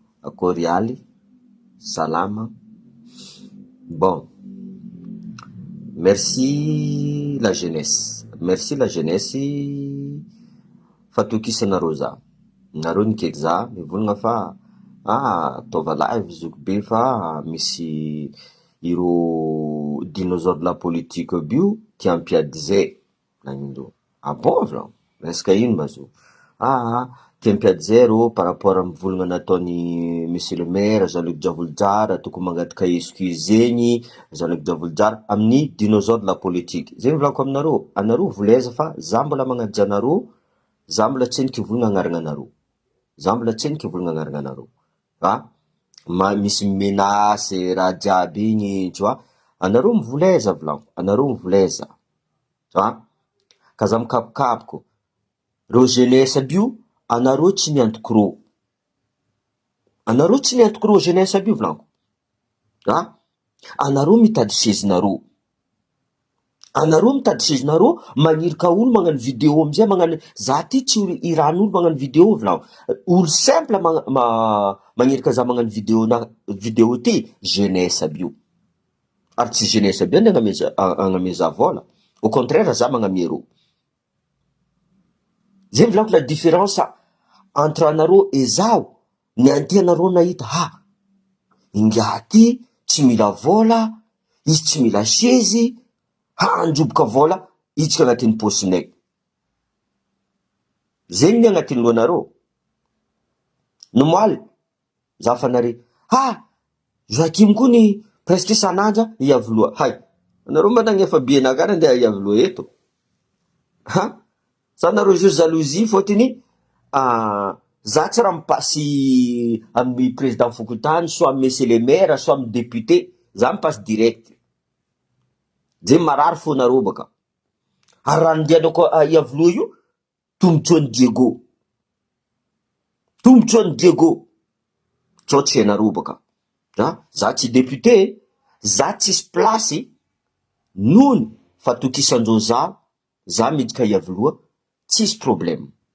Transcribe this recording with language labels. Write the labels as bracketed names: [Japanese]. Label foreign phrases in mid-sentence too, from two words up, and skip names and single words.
[Malagasy] Akory aly, salama. [French] Bon, merci la jeunesse. Merci la jeunesse [Malagasy] fatokisana za. Nareo nikaiky za mivolagna fa taova live zoko be fa misy iro [French] dinosaure de la politique [Malagasy] bio tia ampiady zay. Nagnindreo. Bon vlan, resaka ino ma zo? Tia ampiady zay reo [French] par rapport [Malagasy] amy volagna nataony [French] monsieur le maire [Malagasy] Jean-Luc Javolodrara, tokony mangataka excuse zegny Jean-Luc Javolodrara amin'ny [French] dinosaure de la politique. [Malagasy] Zegny volako aminareo, anareo volaiza fa za mbola magnaja anareo, za mbola tsy heniky volagna agnarana anareo. Za mbola tsy heniky volagna agnarana anareo. Misy menace raha jiaby igny, [French] tu vois. [Malagasy] Anareo mivolaiza volako, anareo mivolaiza. Ka za mikapokapoko. Reo jeunesse aby io, anareo tsy niantoko reo. Anareo tsy niantoko reo jeunesse aby io volako. Anareo mitady sezinareo. Anareo mitady sezinareo, manirika olo magnano vidéo amizay, magnano za ty tsy iran'olo magnano vidéo volako. Olo simple manirika za magnano vidéo ty, jeunesse aby io. Ary tsy jeunesse aby io agname za vola. [French] Au contraire, [Malagasy] za magname reo. Zay volako [French] la différence entre [Malagasy] anareo et zao. Nianty anareo nahita, inga ty tsy mila vola, izy tsy mila sezy, androboka vola, itsika agnatin'ny posinay. Zegny ny agnatin'ny loanareo. Nomaly, za fanare, Joakim koa ny presque isan'andra iavoloa. Anareo managny efa bienakara andeha iavoloa eto. Sa anareo jure jalousie fôtiny, za tsy raha mipasy amin'ny président Fokontany, soit amy [French] monsieur le maire, [Malagasy] soit amy député, za mipasy direct. Zay marary fô nareo baka. Ary raha andehanako iavoloa io, tombotsoan'ny Diego. Tombotsoan'ny Diego. Tsao tsy hainareo baka. Za tsy député, za tsisy plasy, nohony fatokisan-dreo za midika iavoloa, tsisy problème.